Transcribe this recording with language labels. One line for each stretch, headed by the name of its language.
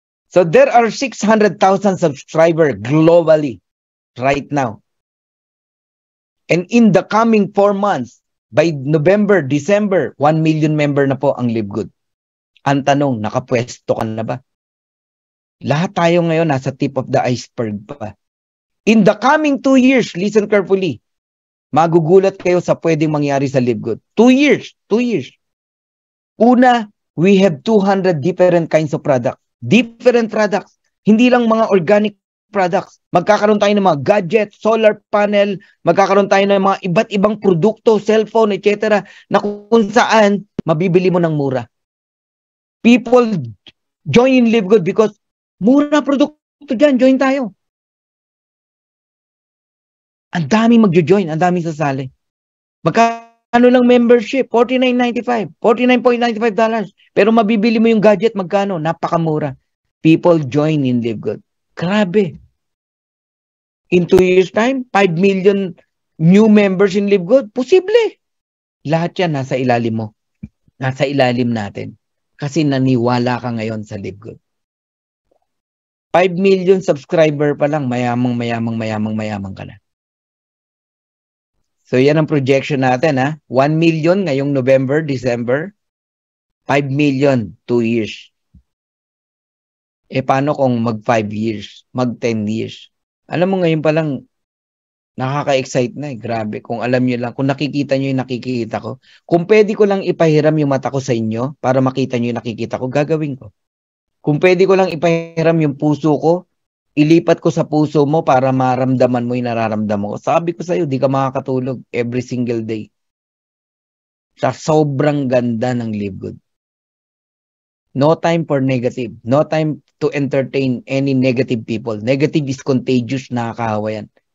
English: So there are 600,000 subscribers globally right now. And in the coming 4 months, by November, December, 1 million member na po ang LiveGood.
Filipino: Ang tanong, nakapwesto ka na ba? Lahat tayo ngayon nasa tip of the iceberg pa. In the coming 2 years, listen carefully, magugulat kayo sa pwedeng mangyari sa LiveGood. 2 years.
English: Una, we have 200 different kinds of products. Different products. Hindi lang mga organic products.
Filipino: Magkakaroon tayo ng mga gadget, solar panel, magkakaroon tayo ng mga iba't ibang produkto, cellphone, etc. na kung saan mabibili mo ng mura.
English: People join in LiveGood because mura produkto dyan, join tayo.
Filipino: Ang daming magjo-join, ang daming sasali. Magkano lang membership? $49.95, $49.95. Pero mabibili mo yung gadget, magkano? Napakamura.
English: People join in LiveGood. Grabe. In 2 years time, 5 million new members in LiveGood.
Filipino: Posible. Lahat yan nasa ilalim mo. Nasa ilalim natin. Kasi naniwala ka ngayon sa LiveGood. 5 million subscriber pa lang, mayamang ka na. So yan ang projection natin, ha? 1 million ngayong November, December. 5 million, 2 years. Paano kung mag 5 years, mag 10 years? Alam mo ngayon pa lang, nakaka-excite na eh. Grabe. Kung alam nyo lang, kung nakikita nyo yung nakikita ko, kung pwede ko lang ipahiram yung mata ko sa inyo para makita nyo yung nakikita ko, gagawin ko. Kung pwede ko lang ipahiram yung puso ko, ilipat ko sa puso mo para maramdaman mo yung nararamdaman ko. Sabi ko sa'yo, di ka makakatulog every single day. sa sobrang ganda ng Live Good.
English: No time for negative. No time to entertain any negative people. Negative is contagious, nakakahawa yan.